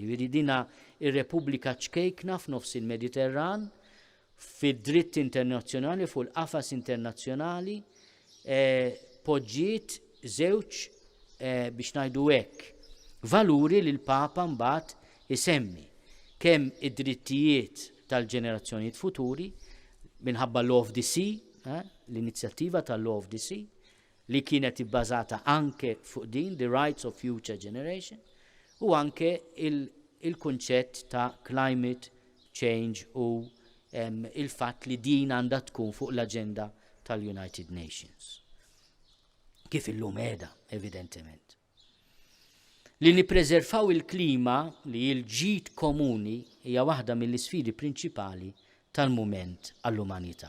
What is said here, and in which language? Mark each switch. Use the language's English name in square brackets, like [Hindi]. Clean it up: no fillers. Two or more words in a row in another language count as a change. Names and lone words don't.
[Maltese] Jiġifieri dina ir-Repubblika ċkejkna f'nofs il-Mediterran fid-dritt internazzjonali fuq il-qafas internazzjonali poġġiet żewġ biex ngħidu hekk valuri li l-Papa mbagħad isemmi kemm id-drittijiet tal-ġenerazzjonijiet futuri minħabba Laudato Si, l-inizjattiva tal-Laudato Si li kienet ibbażata anke fuq din [English] the rights of future generation [Maltese] u anke il-kunċett ta' [English] climate change [Maltese] u il-fatt li din għandha tkun fuq l-aġenda tal-United Nations. Kif illum qiegħda, evidentement. Li nippreservaw il-klima li l-ġid komuni hija waħda mill-isfidi prinċipali tal-mument għall-umanità.